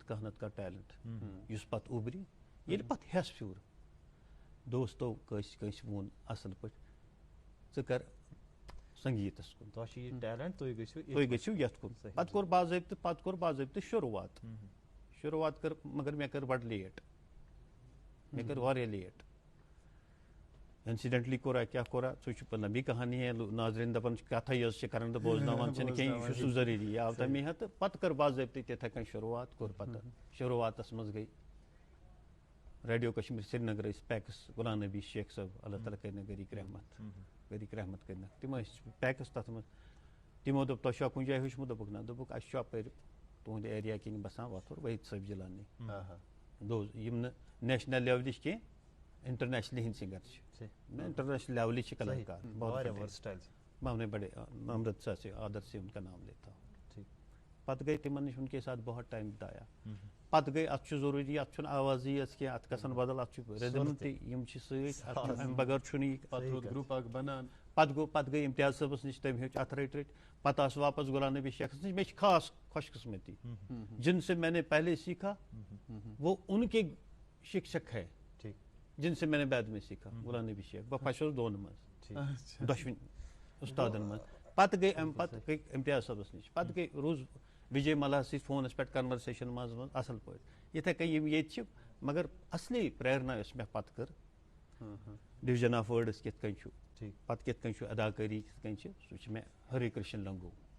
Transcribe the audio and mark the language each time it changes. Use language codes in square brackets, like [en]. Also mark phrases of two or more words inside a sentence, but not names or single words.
[ks] کانٛہہ نَتہٕ کانٛہہ ٹیلنٹ یُس پَتہٕ اُبرِ ییٚلہِ پَتہٕ ہٮ۪س پھیوٗر دوستو کٲنٛسہِ ووٚن اَصٕل پٲٹھۍ ژٕ کر سنگیٖتَس کُن تُہۍ گٔژھِو یَتھ کُن پَتہٕ کوٚر باضٲبطہٕ شروٗعات کٔر مگر مےٚ کٔر بَڑٕ لیٹ مےٚ کٔر واریاہ لیٹ اِنسِڈٮ۪نٹلی کوٚرا کیٛاہ کوٚرا سُہ چھُ [ur] لمبی کہانی ہے [ks] ناظریٖن دَپان چھِ کَتھٕے یٲژ چھِ کَران تہٕ بوزناوان چھِنہٕ کینٛہہ یہِ چھُ سُہ ضروٗری یہِ آو تَمی ہا تہٕ پَتہٕ کٔر باضٲبطہٕ تِتھَے کٔنۍ شروٗعات کوٚر پَتہٕ شروٗعاتَس منٛز گٔے ریڈیو کشمیٖر سرینگر ٲسۍ پیکٕس غلام نبی شیخ صٲب اللہ تعالیٰ کٔرِنکھ گٔریٖق رحمت کٔرِنکھ تِم ٲسۍ پیکٕس تَتھ منٛز تِمو دوٚپ تۄہہِ چھُوا کُنہِ جایہِ ہیوٚچھمُت دوٚپُکھ نہ دوٚپُکھ اَسہِ چھُ اَپٲرۍ تُہُنٛدِ ایریا کِنۍ بَسان وۄتھُر وحیٖد صٲب جِلانی یِم نہٕ نیشنل لیولٕچ کینٛہہ انٹرنیشنلی ہِنٛدۍ سِنگر چھِ انٹرنیشنل لیولٕچ چھِ کلاکار [ur] میں انہیں بڑے امرتسر سے آدر سے ان کا نام لیتا ہوں [ks] پتہٕ گٔے تِمن نِش [ur] ان کے ساتھ بہت ٹایم بتایا [ks] پتہٕ گٔے اَتھ چھُ ضروٗری اَتھ چھُنہٕ آوازٕے یٲژ کینٛہہ اَتھ گژھن بدل اَتھ چھُ رِدٕم تہِ یِم چھِ سۭتۍ اَمہِ بغٲر چھُنہٕ یہِ پتہٕ گٔے اِمتیاز صٲبَس نِش تٔمۍ ہیوٚچھ اَتھ رٔٹۍ پتہٕ آس واپس غلام نبی شیخَس نِش مےٚ چھِ خاص خوش قسمتی [ur] جن سے میں نے پہلے سیکھا وہ ان کے شکشک ہے جن سے میں نے بعد میں سیکھا [ks] غلام نبی شیخ بہٕ پھسیوس دۄن منٛز دۄشوٕنی اُستادن منٛز پتہٕ گٔے اَمہِ پتہٕ گٔے اِمتیاز صٲبَس نِش پتہٕ گٔے روٗز وِجے مَلہَس سۭتۍ فونَس پٮ۪ٹھ کَنوَرسیشَن منٛز اَصٕل پٲٹھۍ یِتھَے کٔنۍ یِم ییٚتہِ چھِ مگر اَصلی پرٛیرنا یۄس مےٚ پَتہٕ کٔر [en] division of words [ks] کِتھ کٔنۍ چھُ پَتہٕ کِتھ کٔنۍ چھُ اداکٲری کِتھ کٔنۍ چھِ سُہ چھِ مےٚ ہری کرشن لنگو